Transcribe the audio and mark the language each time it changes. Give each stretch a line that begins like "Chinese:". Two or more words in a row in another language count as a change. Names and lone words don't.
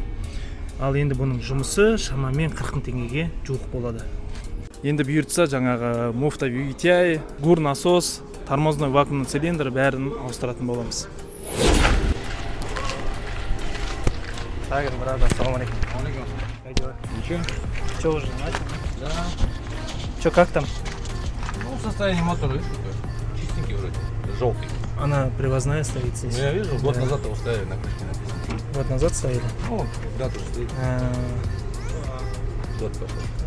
Kazakh: Ал енді бұның жұмысы шамамен 40 мың теңгеге жуық болады. Енді бұйыртса жаңағы муфта VVT,
Russian: гур насос, тормозной вакуумный цилиндр
Kazakh: бәрін ауыстыратын боламыз.
Arabic: Сагер, брат, السلام عليكم.
Russian: Как дела? Ничего? Что, уже начал? Да. Что, как там? Ну, состояние мотора, видишь, какое? Чистенький вроде, желтый. Она привозная стоит здесь. Ну, я вижу, год Да. назад его ставили на крышке написано. Год назад стояли? Ну, да, тоже стоит. Год пошел.